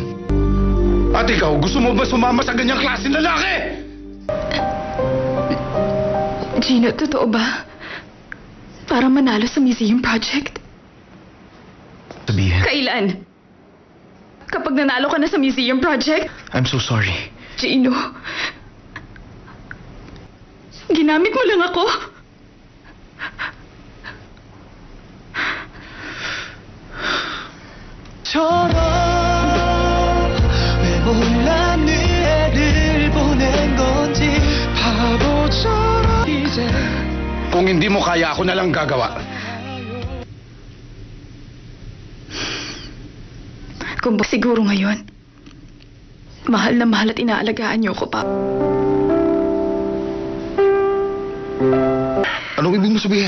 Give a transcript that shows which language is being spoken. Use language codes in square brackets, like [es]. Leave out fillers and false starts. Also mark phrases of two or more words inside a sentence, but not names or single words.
[tl] At ikaw, gusto mo ba sumama sa ganyang klaseng lalaki? Gino, totoo ba? Para manalo sa [en] museum project? [tl] Sabihin, Kailan? Kapag nanalo ka na sa [en] museum project? I'm so sorry. [tl] Gino, ginamit mo lang ako. [ko] 왜 몰라 네 애를 보낸 건지 바보처럼 이제 [tl] Kung hindi mo kaya, ako na lang gagawa. Kung siguro ngayon, mahal na mahal at inaalagaan niyo ko, Papa. Anong ibig mo sabihin?